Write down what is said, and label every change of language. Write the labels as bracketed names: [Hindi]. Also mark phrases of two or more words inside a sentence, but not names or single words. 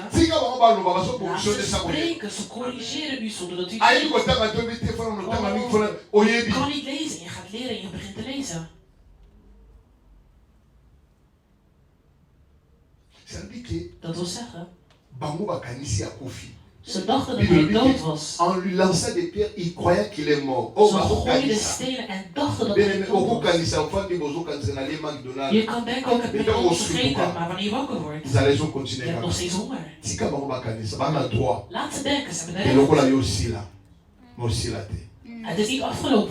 [Dutch] Laat ze spreken, ze corrigeren u zonder dat u het weet. Je kan niet lezen, je gaat leren en je begint te lezen. Dat wil zeggen, ze dachten dat hij dood was. [French] En lui lançant des pierres, il croyait qu'il est mort. [Dutch] Ze gooiden stenen en dachten dat hij dood was. Je kan denken, ook, ik heb het alles vergeten, maar wanneer je wakker wordt, je hebt nog steeds honger. Laat ze denken, ze hebben de recht. Het is niet afgelopen.